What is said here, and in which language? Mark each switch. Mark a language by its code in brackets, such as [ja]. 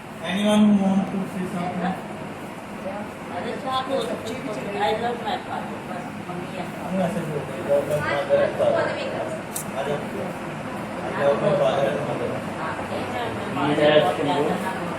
[en] Anyone who want to say something? [hi] अरे साहब वो [en] I love my father, [hi] बस मम्मी है। [en] I'm going to say something about my father and mother. I love my father and mother. [hi] हाँ, ठीक है, मैं माँ को बहुत प्यार करना हूँ।